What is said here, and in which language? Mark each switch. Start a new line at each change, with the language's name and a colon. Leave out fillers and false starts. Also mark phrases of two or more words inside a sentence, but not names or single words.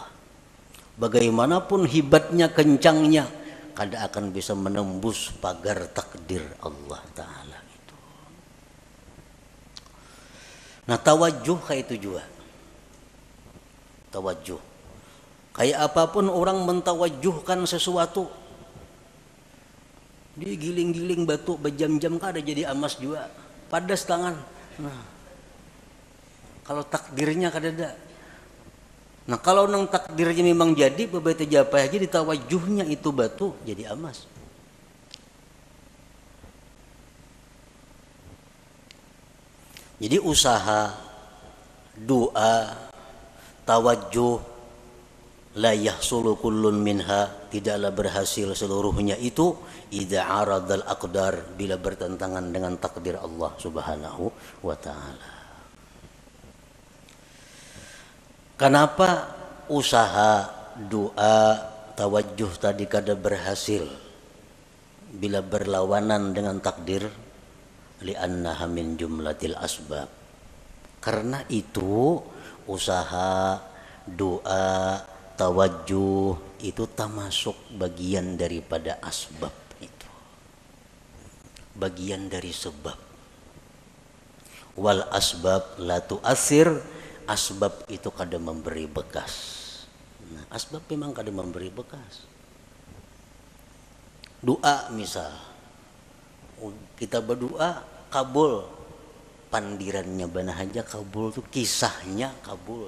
Banjar: Bagaimanapun hebatnya, kencangnya, kada akan bisa menembus pagar takdir Allah Ta'ala itu. Nah, tawajuh kayak itu juga. Tawajuh. Kayak apapun orang mentawajuhkan sesuatu. Digiling-giling batu berjam-jam kada jadi emas juga. Padas tangan. Nah, kalau takdirnya kada ada. Nah, kalau nang takdirnya memang jadi, beberapa japa aja ditawajuhnya itu batu jadi emas. Jadi usaha, doa, tawajuh,
Arabic: لا يحصل كل منها,
Banjar: tidaklah berhasil seluruhnya itu
Arabic: إذا عارض الأقدار,
Banjar: bila bertentangan dengan takdir Allah
Arabic: سبحانه وتعالى.
Banjar: Kenapa usaha, doa, tawajuh tadi kada berhasil bila berlawanan dengan takdir?
Arabic: لأنها من جملة الأسباب.
Banjar: Karena itu usaha, doa, tawajuh itu termasuk bagian daripada asbab itu. Bagian dari sebab.
Arabic: والأسباب لا تؤثر,
Banjar: asbab itu kada memberi bekas. Nah, asbab memang kada memberi bekas. Doa misal, kita berdoa kabul, pandirannya benar aja kabul tuh, kisahnya kabul.